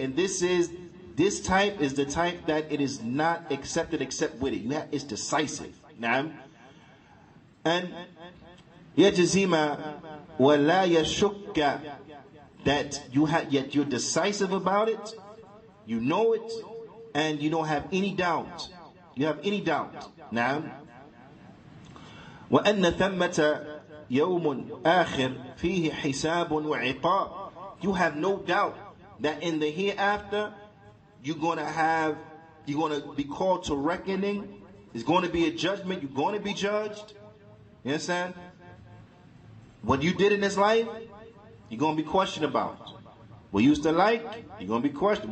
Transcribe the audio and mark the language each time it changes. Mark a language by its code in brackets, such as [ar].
[en] And this type is the type that it is not accepted except with it. It's decisive. Now, and [ar] يَجْزِمَ وَلَا يَشُكَّ, [en] that you're decisive about it, you know it, and you don't have any doubt. You have any doubt. [ar] Now, وَأَنَّ ثَمَّةَ يَوْمٌ آخِرٌ فِيهِ حِسَابٌ وَعِقَابٌ. [en] You have no doubt that in the hereafter, you're going to be called to reckoning. There's going to be a judgment. You're going to be judged. You understand? What you did in this life, you're going to be questioned about. What you used to like, you're going to be questioned.